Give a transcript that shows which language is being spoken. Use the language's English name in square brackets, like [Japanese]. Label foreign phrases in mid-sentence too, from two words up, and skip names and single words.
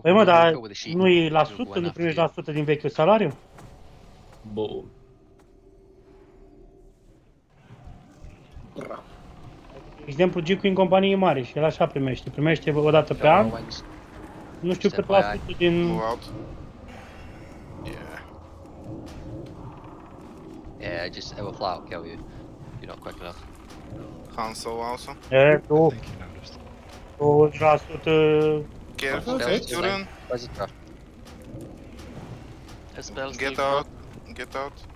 [Romanian] Păi mă, dar [English] go with the sheet. [Romanian] nu e la [English] We'll go [Romanian] 100, [English] in [Romanian] nu [English] after [Romanian] primești [English] you. [Romanian] la 100 din vechiul salariu? [English] Boom. [Romanian] De exemplu, Gicu în companie mare și el așa primește. Primește o dată pe an. Nu știu cât la 100 din... [English] Yeah, just it will flat out kill you. You're not quick enough. Hanso also. [Romanian] E, 20%... [English] Careful, Turin. Get out. Get out.